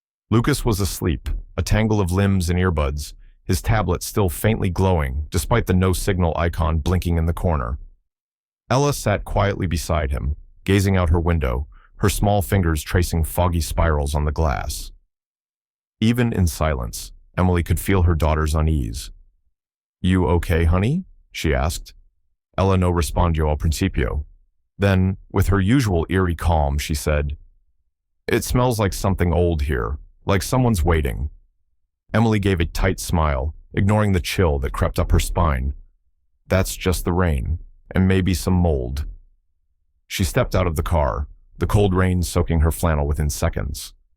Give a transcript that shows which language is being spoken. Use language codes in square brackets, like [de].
[en] Lucas was asleep, a tangle of limbs and earbuds, his tablet still faintly glowing despite the no-signal icon blinking in the corner. Ella sat quietly beside him, gazing out her window, her small fingers tracing foggy spirals on the glass. Even in silence, Emily could feel her daughter's unease. "You okay, honey?" she asked. [es] Ella no respondió al principio. [en] Then, with her usual eerie calm, she said, "It smells like something old here, like someone's waiting." Emily gave a tight smile, ignoring the chill that crept up her spine. "That's just the rain, and maybe some mold." She stepped out of the car, the cold rain soaking her flannel within seconds.